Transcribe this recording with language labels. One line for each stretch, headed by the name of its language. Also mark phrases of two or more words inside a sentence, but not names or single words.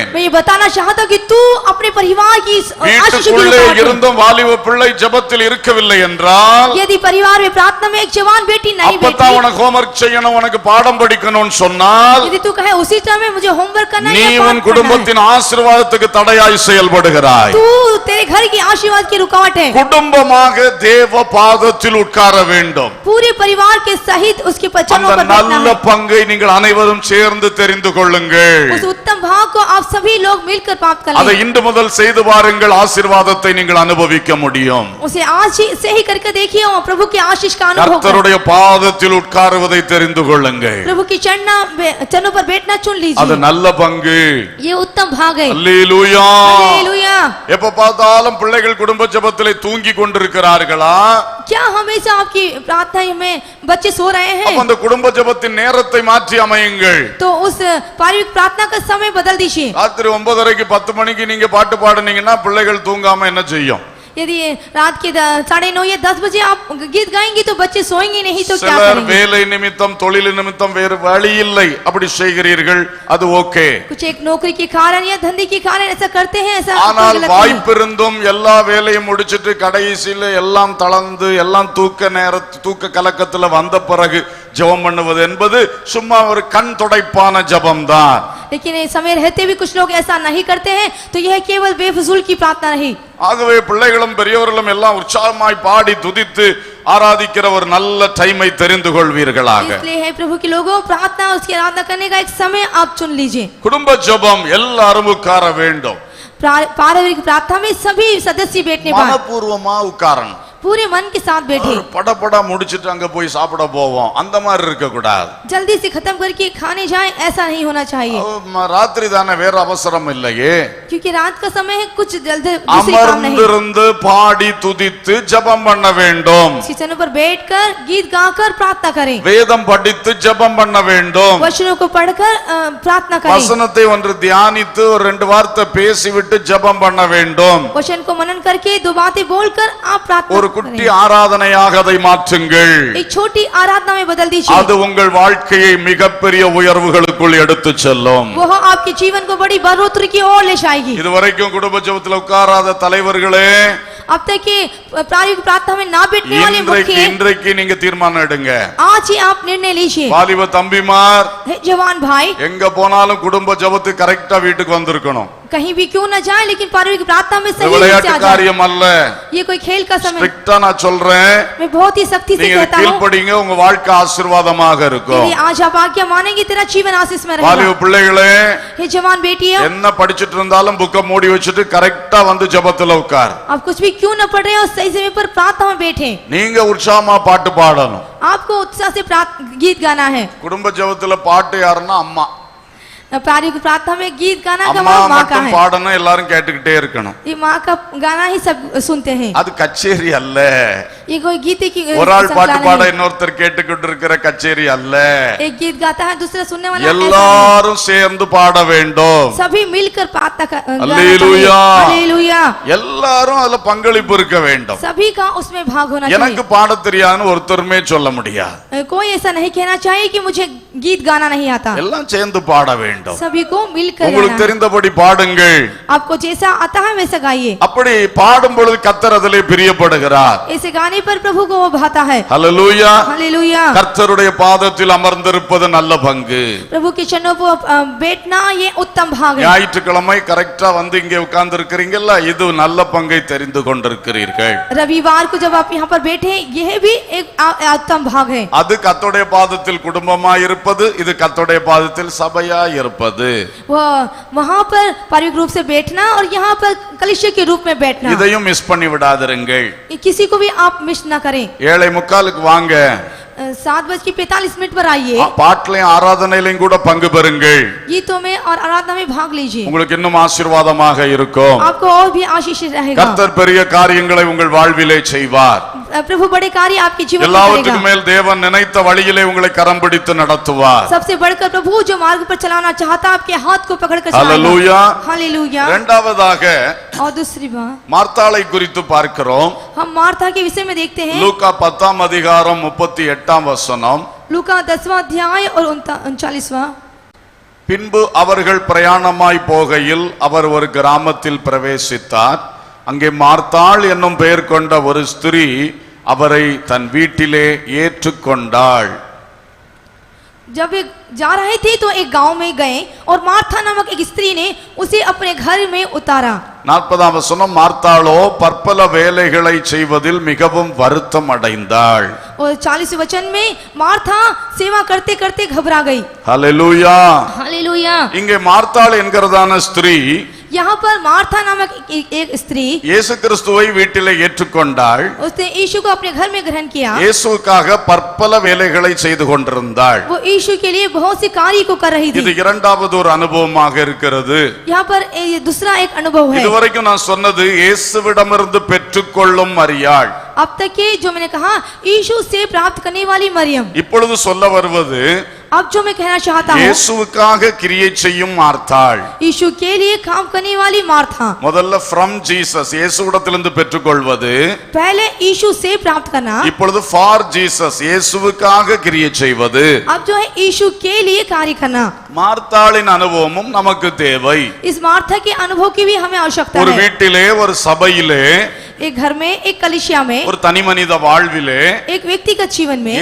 Hindi: मैं ये बताना चाहता हूं कि तू अपने परिवार की आशीष की
Tamil: வீட்டுக்குள்ளே
Hindi: रुकावट है।
Tamil: இருந்தும் வாலிப பிள்ளை ஜெபத்தில் இருக்கவில்லை என்றால்,
Hindi: यदि परिवार में प्रार्थना में एक जवान बेटी नहीं
Tamil: அப்பதான்
Hindi: बैठी,
Tamil: உனக்கு ஹோம்வொர்க் செய்யணும், உனக்கு பாடம் படிக்கணும்னு சொன்னால்,
Hindi: यदि तू कहे उसी टाइम में मुझे होमवर्क करना
Tamil: நீ
Hindi: है या
Tamil: உன்
Hindi: पाठ पढ़ना है,
Tamil: குடும்பத்தின் ஆசீர்வாதத்துக்கு தடையாய் செயல்படுகிறாய்.
Hindi: तू तेरे घर की आशीर्वाद की रुकावट है।
Tamil: குடும்பமாக தேவ பாதத்தில் உட்கார வேண்டும்.
Hindi: पूरे परिवार के सहित उसके चरणों
Tamil: அந்த
Hindi: पर बैठना
Tamil: நல்ல
Hindi: है।
Tamil: பங்கை நீங்கள் அனைவரும் சேர்ந்து தெரிந்து கொள்ளுங்கள்.
Hindi: उस उत्तम भाग को आप सभी लोग मिलकर प्राप्त कर
Tamil: அதை
Hindi: लें।
Tamil: இன்று முதல் செய்து பாருங்கள், ஆசீர்வாதத்தை நீங்கள் அனுபவிக்க முடியும்.
Hindi: उसे आज ही से ही करके देखिए और प्रभु के आशीष का अनुभव करें।
Tamil: கர்த்தருடைய பாதத்தில் உட்காருவதை தெரிந்து கொள்ளுங்கள்.
Hindi: प्रभु की चरणों पर बैठना चुन
Tamil: அது
Hindi: लीजिए,
Tamil: நல்ல பங்கு.
Hindi: ये उत्तम भाग है।
Tamil: அல்லேலூயா.
Hindi: हालेलुया।
Tamil: எப்ப பார்த்தாலும் பிள்ளைகள் குடும்ப ஜெபத்திலே தூங்கி கொண்டிருக்கிறார்களா?
Hindi: क्या हमेशा आपकी प्रार्थना में बच्चे सो रहे
Tamil: அப்ப
Hindi: हैं?
Tamil: அந்த குடும்ப ஜெபத்தின் நேரத்தை மாற்றி அமையுங்கள்.
Hindi: तो उस पारिवारिक प्रार्थना का समय बदल दीजिए।
Tamil: ராத்திரி 9:30 10 மணிக்கு நீங்க பாட்டு பாடுனீங்கன்னா பிள்ளைகள் தூங்காம என்ன செய்யும்?
Hindi: यदि रात के 9:30 या 10 बजे आप गीत गाएंगे तो बच्चे सोएंगे नहीं तो क्या
Tamil: சிலர்
Hindi: करेंगे?
Tamil: வேலை நிமித்தம் தொழில் நிமித்தம் வேறு வழி இல்லை அப்படி செய்கிறீர்கள், அது ஓகே.
Hindi: कुछ एक नौकरी के कारण या धंधे के कारण ऐसा करते हैं, ऐसा
Tamil: ஆனால்
Hindi: कोई गलत नहीं।
Tamil: வாய்ப்பு இருந்தும் எல்லா வேலையும் முடிச்சிட்டு கடைசியில எல்லாம் தளர்ந்து எல்லாம் தூக்க கலக்கத்துல வந்த பிறகு ஜெபம் பண்ணுவது என்பது சும்மா ஒரு கண் துடைப்பான ஜெபம்தான்.
Hindi: लेकिन इस समय रहते भी कुछ लोग ऐसा नहीं करते हैं, तो यह केवल बेफजूल की प्रार्थना नहीं।
Tamil: ஆகவே பிள்ளைகளும் பெரியவர்களும் எல்லாம் உற்சாகமாய் பாடி துதித்து ஆராதிக்கிற ஒரு நல்ல டைமை தெரிந்து கொள்வீர்களாக.
Hindi: इसलिए है प्रभु के लोगों, प्रार्थना उसकी आराधना करने का एक समय आप चुन लीजिए।
Tamil: குடும்ப ஜெபம் எல்லாரும் உட்கார வேண்டும்.
Hindi: पारिवारिक प्रार्थना में सभी सदस्य बैठने पाए,
Tamil: மனப்பூர்வமா உட்காரணும்.
Hindi: पूरे मन के साथ बैठे।
Tamil: படபடா முடிச்சிட்டு அங்க போய் சாப்பிட போவோம் அந்த மாதிரி இருக்க கூடாது.
Hindi: जल्दी से खत्म करके खाने जाएं, ऐसा नहीं होना चाहिए।
Tamil: ராத்திரி தானே, வேற அவசரம் இல்லையே.
Hindi: क्योंकि रात का समय है, कुछ जल्दी दूसरी काम नहीं।
Tamil: அமர்ந்திருந்து பாடி துதித்து ஜெபம் பண்ண வேண்டும்.
Hindi: सिंहासन पर बैठकर गीत गाकर प्रार्थना करें,
Tamil: வேதம் படித்து ஜெபம் பண்ண வேண்டும்.
Hindi: वचनों को पढ़कर प्रार्थना करें,
Tamil: வசனத்தை ஒன்று தியானித்து ஒரு 2 வார்த்தை பேசிவிட்டு ஜெபம் பண்ண வேண்டும்.
Hindi: वचन को मनन करके 2 बातें बोलकर आप प्रार्थना
Tamil: ஒரு குட்டி ஆராதனையாக அதை மாற்றுங்கள்.
Hindi: एक छोटी आराधना में बदल दीजिए।
Tamil: அது உங்கள் வாழ்க்கையை மிகப்பெரிய உயர்வுகளுக்குள் எடுத்து செல்லும்.
Hindi: वो आपके जीवन को बड़ी बढ़ोतरी की ओर ले जाएगी।
Tamil: இதுவரைக்கும் குடும்ப ஜெபத்தில் உட்காராத தலைவர்களே,
Hindi: अब तक के प्रायोगिक प्रार्थना में ना बैठने वाले मुखिया,
Tamil: இன்றைக்கு நீங்க தீர்மானம் எடுங்க.
Hindi: आज ही आप निर्णय लीजिए।
Tamil: வாலிப தம்பிமார்,
Hindi: जवान भाई,
Tamil: எங்க போனாலும் குடும்ப ஜெபத்துக்கு கரெக்ட்டா வீட்டுக்கு வந்திருக்கணும்.
Hindi: कहीं भी क्यों न जाए, लेकिन पारिवारिक प्रार्थना में सही से
Tamil: விளையாட்டு
Hindi: आ जाए।
Tamil: காரியம் அல்ல.
Hindi: ये कोई खेल का समय,
Tamil: ஸ்ட்ரிக்ட்டா நான் சொல்றேன்.
Hindi: मैं बहुत ही सख्ती से
Tamil: நீங்க
Hindi: कहता हूँ,
Tamil: கீழ்ப்படிங்க, உங்க வாழ்க்கை ஆசீர்வாதமாக இருக்கும்.
Hindi: यदि आज आप आज्ञा मानेंगे, तेरा जीवन आशीष में
Tamil: வாலிப
Hindi: रहेगा।
Tamil: பிள்ளைகளே,
Hindi: हे जवान बेटियों,
Tamil: என்ன படிச்சிட்டு இருந்தாலும் புக்க மூடி வச்சுட்டு கரெக்ட்டா வந்து ஜெபத்துல உட்கார்.
Hindi: आप कुछ भी क्यों न पढ़ रहे हो, सही समय पर प्रार्थना में बैठे।
Tamil: நீங்க உற்சாகமா பாட்டு பாடணும்.
Hindi: आपको उत्साह से गीत गाना है।
Tamil: குடும்ப ஜெபத்துல பாட்டு யாருன்னா அம்மா.
Hindi: प्रायोगिक प्रार्थना में गीत गाना का
Tamil: அம்மா
Hindi: माँ का
Tamil: மட்டும்
Hindi: है।
Tamil: பாடணும், எல்லாரும் கேட்டுக்கிட்டே இருக்கணும்.
Hindi: ये माँ का गाना ही सब सुनते हैं।
Tamil: அது கச்சேரி அல்ல.
Hindi: ये कोई गीत की
Tamil: ஒரு ஆள் பாட்டு
Hindi: संकलन
Tamil: பாட
Hindi: नहीं।
Tamil: இன்னொருத்தர் கேட்டுக்கிட்டு இருக்கிற கச்சேரி அல்ல.
Hindi: एक गीत गाता है, दूसरा सुनने वाला ऐसा
Tamil: எல்லாரும் சேர்ந்து பாட வேண்டும்.
Hindi: नहीं। सभी मिलकर प्रार्थना गाना
Tamil: அல்லேலூயா.
Hindi: चाहिए। हालेलुया।
Tamil: எல்லாரும் அதுல பங்களிப்பு இருக்க வேண்டும்.
Hindi: सभी का उसमें भाग होना
Tamil: எனக்கு
Hindi: चाहिए।
Tamil: பாட தெரியாதுன்னு ஒருத்தருமே சொல்ல முடியாது.
Hindi: कोई ऐसा नहीं कहना चाहिए कि मुझे गीत गाना नहीं आता।
Tamil: எல்லாம் சேர்ந்து பாட வேண்டும்.
Hindi: सभी को मिलकर
Tamil: உங்களுக்கு
Hindi: गाना है।
Tamil: தெரிந்தபடி பாடுங்கள்.
Hindi: आपको जैसा आता है वैसा गाइए।
Tamil: அப்படி பாடும் பொழுது கர்த்தர் அதிலே பிரியப்படுகிறார்.
Hindi: ऐसे गाने पर प्रभु को वो भाता है।
Tamil: ஹல்லேலூயா.
Hindi: हालेलुया।
Tamil: கர்த்தருடைய பாதத்தில் அமர்ந்திருப்பது நல்ல பங்கு.
Hindi: प्रभु के चरणों पर बैठना ये उत्तम भाग है।
Tamil: ஞாயிற்றுக்கிழமை கரெக்டா வந்து இங்கே உட்கார்ந்து இருக்கிறீங்கல்ல, இது நல்ல பங்கை தெரிந்து கொண்டிருக்கிறீர்கள்.
Hindi: रविवार को जब आप यहाँ पर बैठे, यह भी एक उत्तम भाग है।
Tamil: அது கர்த்தருடைய பாதத்தில் குடும்பமா இருப்பது, இது கர்த்தருடைய பாதத்தில் சபையா இருப்பது.
Hindi: वहाँ पर पारिवारिक रूप से बैठना और यहाँ पर कलीसिया के रूप में बैठना,
Tamil: இதையும் மிஸ் பண்ணி விடாதிருங்கள்.
Hindi: किसी को भी आप मिस न करें।
Tamil: 7:45 வாங்க.
Hindi: 7:45 पर आइए।
Tamil: பாட்டிலையும் ஆராதனையிலையும் கூட பங்கு பெறுங்கள்.
Hindi: गीतों में और आराधना में भाग लीजिए।
Tamil: உங்களுக்கு இன்னும் ஆசீர்வாதமாக இருக்கும்.
Hindi: आपको और भी आशीष रहेगा।
Tamil: கர்த்தர் பெரிய காரியங்களை உங்கள் வாழ்விலே செய்வார்.
Hindi: प्रभु बड़े कार्य आपके जीवन में
Tamil: எல்லாவற்றுக்கும்
Hindi: करेगा।
Tamil: மேல் தேவன் நினைத்த வழியிலே உங்களை கரம் பிடித்து நடத்துவார்.
Hindi: सबसे बढ़कर प्रभु जो मार्ग पर चलाना चाहता, आपके हाथ को पकड़कर हालेलुया। चलाएगा। हालेलुया।
Tamil: இரண்டாவதாக
Hindi: और दूसरी बात,
Tamil: மார்த்தாளை குறித்து பார்க்கிறோம்.
Hindi: हम मार्था के विषय में देखते हैं।
Tamil: லூக்கா 10 அதிகாரம் 38 வசனம்.
Hindi: लूका 10वां अध्याय और 39वां।
Tamil: பின்பு அவர்கள் பிரயாணமாய் போகையில் அவர் ஒரு கிராமத்தில் பிரவேசித்தார். அங்கே மார்த்தாள் என்னும் பெயர் கொண்ட ஒரு ஸ்திரீ அவரை தன் வீட்டிலே ஏற்றுக்கொண்டாள்.
Hindi: जब वे जा रहे थे तो एक गांव में गए और मार्था नामक एक स्त्री ने उसे अपने घर में उतारा।
Tamil: 40 வசனம். மார்த்தாளோ பற்பல வேலைகளை செய்வதில் மிகவும் வருத்தம் அடைந்தாள்.
Hindi: और 40 वचन में मार्था सेवा करते करते घबरा गई।
Tamil: ஹல்லேலூயா.
Hindi: हालेलुया।
Tamil: இங்கே மார்த்தாள் என்கிறதான ஸ்திரீ
Hindi: यहाँ पर मार्था नामक एक स्त्री
Tamil: இயேசு கிறிஸ்துவை வீட்டிலே ஏற்றுக்கொண்டாள்.
Hindi: उसने यीशु को अपने घर में ग्रहण किया।
Tamil: இயேசுவுக்காக பற்பல வேலைகளை செய்து கொண்டிருந்தாள்.
Hindi: वो यीशु के लिए बहुत सी कार्य को कर रही
Tamil: இது
Hindi: थी।
Tamil: இரண்டாவது ஒரு அனுபவமாக இருக்கிறது.
Hindi: यहाँ पर ये दूसरा एक अनुभव है।
Tamil: இதுவரைக்கும் நான் சொன்னது இயேசுவிடமிருந்து பெற்றுக்கொள்ளும் மரியாள்.
Hindi: अब तक के जो मैंने कहा, यीशु से प्राप्त करने वाली मरियम।
Tamil: இப்பொழுது சொல்ல வருவது
Hindi: अब जो मैं कहना चाहता हूँ,
Tamil: இயேசுவுக்காக கிரியை செய்யும் மார்த்தாள்.
Hindi: यीशु के लिए काम करने वाली मार्था,
Tamil: முதல்ல
English: from Jesus
Tamil: இயேசுவிடத்திலிருந்து பெற்றுக்கொள்வது,
Hindi: पहले यीशु से प्राप्त करना,
Tamil: இப்பொழுது
English: for Jesus
Tamil: இயேசுவுக்காக கிரியை செய்வது.
Hindi: अब जो है यीशु के लिए कार्य करना.
Tamil: மார்த்தாளின் அனுபவமும் நமக்கு தேவை.
Hindi: इस मार्था के अनुभव की भी हमें आवश्यकता
Tamil: ஒரு
Hindi: है.
Tamil: வீட்டிலே, ஒரு சபையிலே,
Hindi: एक घर में, एक कलीसिया में,
Tamil: ஒரு தனி மனித வாழ்விலே
Hindi: एक व्यक्तिगत जीवन में